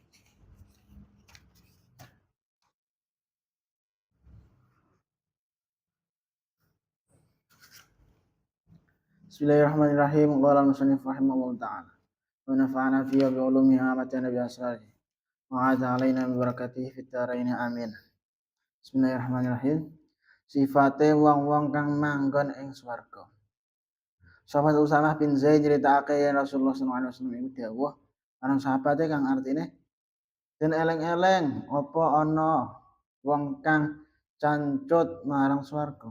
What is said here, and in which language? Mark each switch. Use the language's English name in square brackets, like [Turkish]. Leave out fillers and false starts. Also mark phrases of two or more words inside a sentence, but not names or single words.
[Arabic] Bismillahirrahmanirrahim. قال المصنف رحمه الله تعالى. ونفعنا فيها بعلومه وأماتنا بأسراره. وعاد علينا ببركاته في الدارين آمين. بسم الله الرحمن الرحيم. [Javanese] Sifate wong-wong kang manggon ing swarga. Sahabat Usamah bin Zaid nyritakake yen Rasulullah [Arabic] صلى الله عليه وسلم [Javanese] iku dawuh marang sahabate kang artine den eleng-eleng apa ana wong kang cancut marang swarga.